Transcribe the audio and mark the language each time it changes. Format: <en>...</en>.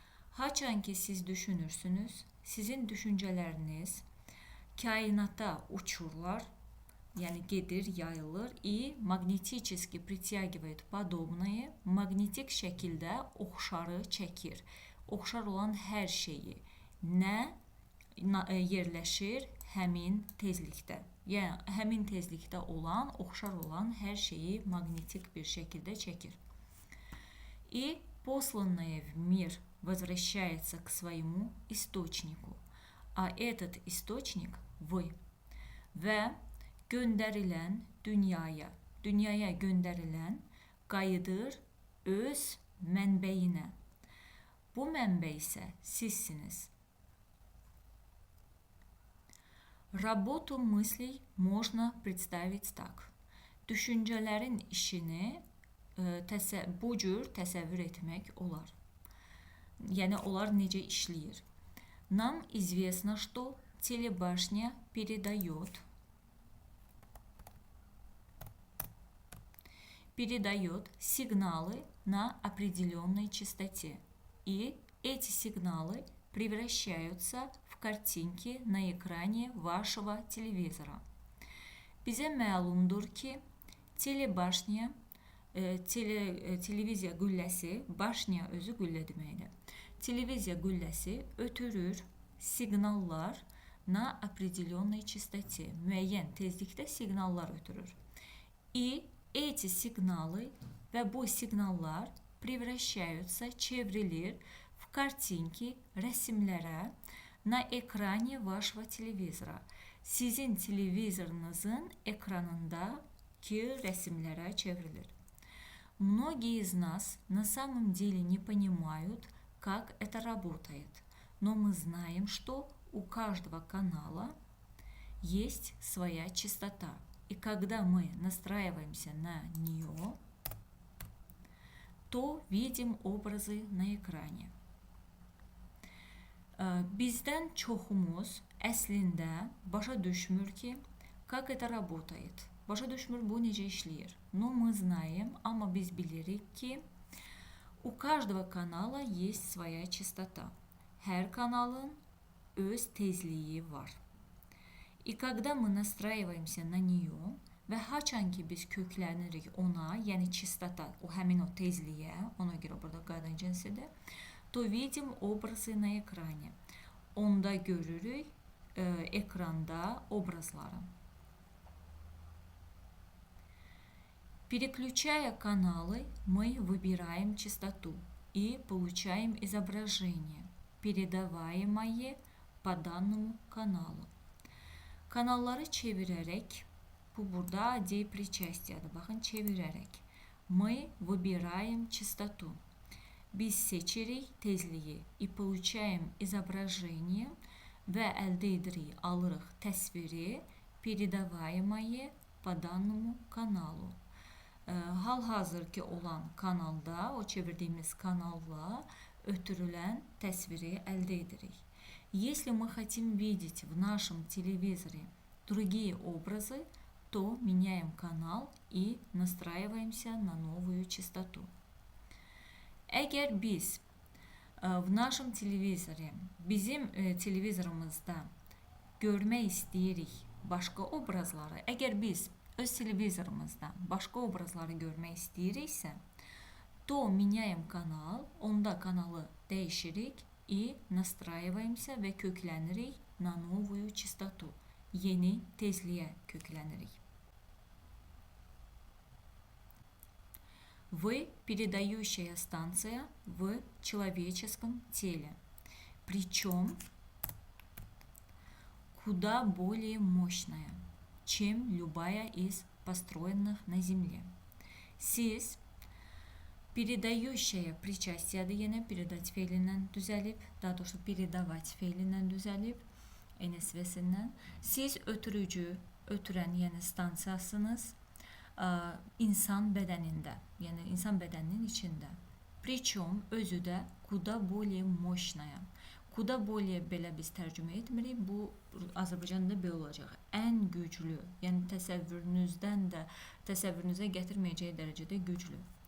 <az>Haçan ki siz düşünürsünüz, sizin düşüncələriniz kainata uçurlar, yəni gedir, yayılır</az> <ru>и магнетически притягивает подобное,</ru> <az>magnetik şəkildə oxşarı çəkir. Oxşar olan hər şeyi nə yerləşir həmin tezlikdə. Yəni həmin tezlikdə olan, oxşar olan hər şeyi magnetik bir şəkildə çəkir.</az> <ru>И посланное в мир возвращается к своему источнику, а этот источник вы.</ru> <az>Və göndərilən dünyaya göndərilən qayıdır öz mənbəyinə. Bu mənbə isə sizsiniz.</az> <ru>Работу мыслей можно представить так.</ru> <az>Düşüncələrin işini bu cür təsəvvür etmək olar. Yəni onlar necə işləyir?</az> <ru>Нам известно, что телебашня передает сигналы на определенной частоте. И эти сигналы превращаются в картинки на экране вашего телевизора.</ru> <az>Bizə məlumdur ki, telebашня, televiziya qülləsi, başnya özü qüllə deməkdir. Televiziya qülləsi ötürür siqnallar</az> <ru>na определенной частоте.</ru> <az>Müəyyən tezlikdə siqnallar ötürür.</az> <ru>И эти сигналы</ru> <az>və bu siqnallar</az> <ru>превращаются,</ru> <az>çevrilir</az> <ru>в kартинки,</ru> <az>rəsimlərə</az> <ru>на экране вашего телевизора.</ru> <az>Sizin televizorunuzun ekranında ki resimlərə çevrilir.</az> <ru>Многие из нас на самом деле не понимают, как это работает, но мы знаем, что у каждого канала есть своя частота. И когда мы настраиваемся на нее, то видим образы на экране.</ru> <az>Bizdən çoxumuz əslində başa düşmür ki,</az> <ru>как это работает.</ru> <az>Başa düşmür bu necə işləyir.</az> <ru>Но мы знаем,</ru> <az>amma biz bilirik ki,</az> <ru>у каждого канала есть своя частота.</ru> <az>Hər kanalın öz tezliyi var.</az> <ru>И когда мы настраиваемся на нее</ru> <az>və haçan ki biz köklənirik ona, yəni</az> <ru>частота,</ru> <az>o həmin o tezliyə, ona görə burada qadın cinsidir,</az> <ru>то видим образы на экране.</ru> <az>Onda görürük ekranda obrazları.</az> <ru>Переключая каналы, мы выбираем частоту и получаем изображение, передаваемое по данному каналу.</ru> <az>Kanalları çevirerek, bu burada D причастияdır. Bakın çevirerek.</az> <ru>Мы выбираем частоту.</ru> <az>Biz seçirik tezliyi</az> <ru>и получаем изображение</ru> <az>və əldə edirik, alırıq təsviri,</az> <ru>передаваемое по данному каналу.</ru> <az>Hal-hazırki olan kanalda, o çevirdiyimiz kanalla ötürülən təsviri əldə edirik.</az> <ru>Если мы хотим видеть в нашем телевизоре другие образы, то меняем канал и настраиваемся на новую частоту.</ru> <az>Əgər biz</az> <ru>в нашем телевизоре,</ru> <az>bizim televizorumuzda görmək istəyirik başqa obrazları, əgər biz öz televizorumuzda başqa obrazları görmək istəyiriksə,</az> <ru>то меняем канал,</ru> <az>onda kanalı dəyişirik</az> <ru>и настраиваемся</ru> <az>və köklənirik</az> <ru>на новую частоту,</ru> <az>yeni tezliyə köklənirik.</az> <ru>Вы передающая станция в человеческом теле, причем куда более мощная, чем любая из построенных на Земле.</ru> <az>Siz передающая причастияdır, yenə передать feilindən düzəlib, daha doğrusu передавать feilindən düzəlib, NSV-sindən. Siz ötürən, yəni stansiyasınız insan bədənində, yəni insan bədəninin içində.</az> <ru>Причем</ru> <az>özü də</az> <ru>куда более мощная. Куда более</ru> <az>belə biz tərcümə etmirik, bu Azərbaycanda belə olacaq. Ən güclü, yəni təsəvvürünüzə gətirməyəcəyi dərəcədə güclü.</az>